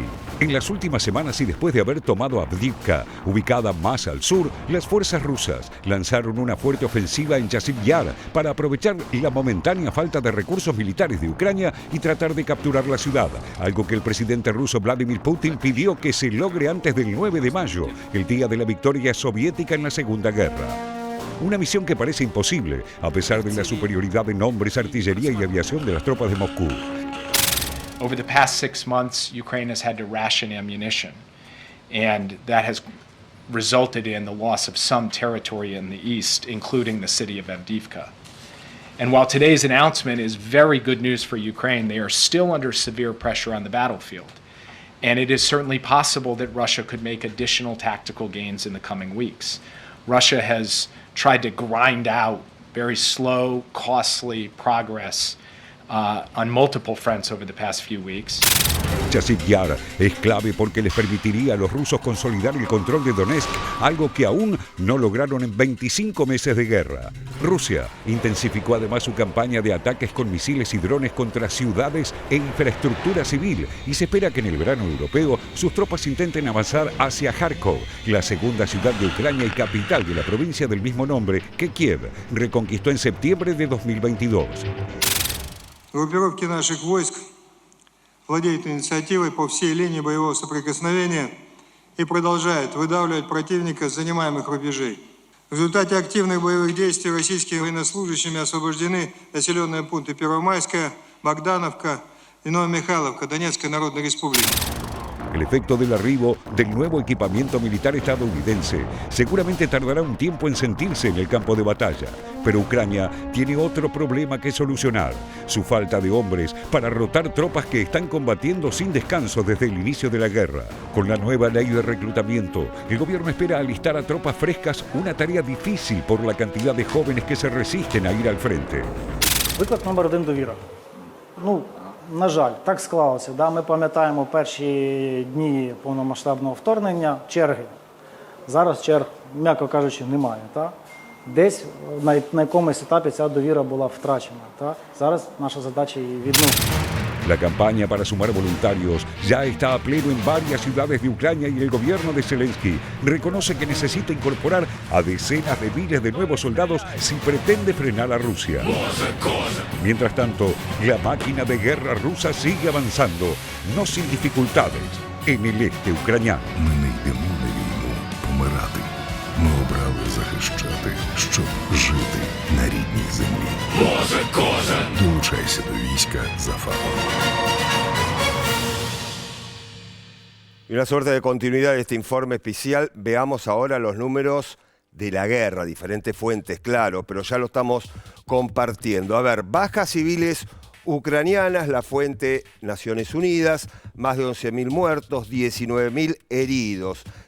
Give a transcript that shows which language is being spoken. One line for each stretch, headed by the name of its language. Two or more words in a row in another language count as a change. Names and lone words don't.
Spanish: En las últimas semanas y después de haber tomado Avdiivka, ubicada más al sur, las fuerzas rusas lanzaron una fuerte ofensiva en Yaziv Yar para aprovechar la momentánea falta de recursos militares de Ucrania y tratar de capturar la ciudad, algo que el presidente ruso Vladimir Putin pidió que se logre antes del 9 de mayo, el día de la victoria soviética en la Segunda Guerra. Una misión que parece imposible, a pesar de la superioridad en hombres, artillería y aviación de las tropas de Moscú.
English: Over the past 6 months, Ukraine has had to ration ammunition, and that has resulted in the loss of some territory in the east, including the city of Avdiivka. And while today's announcement is very good news for Ukraine, they are still under severe pressure on the battlefield. And it is certainly possible that Russia could make additional tactical gains in the coming weeks. Russia has tried to grind out very slow, costly progress on multiple fronts over the past few weeks.
Spanish: Yaziv Yar es clave porque les permitiría a los rusos consolidar el control de Donetsk, algo que aún no lograron en 25 meses de guerra. Rusia intensificó además su campaña de ataques con misiles y drones contra ciudades e infraestructura civil y se espera que en el verano europeo sus tropas intenten avanzar hacia Kharkov, la segunda ciudad de Ucrania y capital de la provincia del mismo nombre que Kiev reconquistó en septiembre de 2022.
Russian: Группировки наших войск владеют инициативой по всей линии боевого соприкосновения и продолжают выдавливать противника с занимаемых рубежей. В результате активных боевых действий российскими военнослужащими освобождены населенные пункты Первомайская, Богдановка и Новомихайловка Донецкой Народной Республики.
Spanish: El efecto del arribo del nuevo equipamiento militar estadounidense seguramente tardará un tiempo en sentirse en el campo de batalla, pero Ucrania tiene otro problema que solucionar: su falta de hombres para rotar tropas que están combatiendo sin descanso desde el inicio de la guerra. Con la nueva ley de reclutamiento, el gobierno espera alistar a tropas frescas, una tarea difícil por la cantidad de jóvenes que se resisten a ir al frente.
Ukrainian: Виклик номер 1 – довіра. На жаль, так склалося. Ми пам'ятаємо перші дні повномасштабного вторгнення, черги. Зараз черг, м'яко кажучи, немає. десь на якомусь етапі ця довіра була втрачена. Та? Зараз наша задача її відновити.
Spanish: La campaña para sumar voluntarios ya está a pleno en varias ciudades de Ucrania y el gobierno de Zelensky reconoce que necesita incorporar a decenas de miles de nuevos soldados si pretende frenar a Rusia. Mientras tanto, la máquina de guerra rusa sigue avanzando, no sin dificultades, en el este ucraniano.
Ukrainian: Ми не йдемо на війну помирати. Ми обрали захищати, щоб жити на рідній землі. Долучайся до війська за фахом.
Spanish: Y una suerte de continuidad de este informe especial, veamos ahora los números de la guerra, diferentes fuentes, claro, pero ya lo estamos compartiendo. A ver, bajas civiles ucranianas, la fuente Naciones Unidas, más de 11.000 muertos, 19.000 heridos.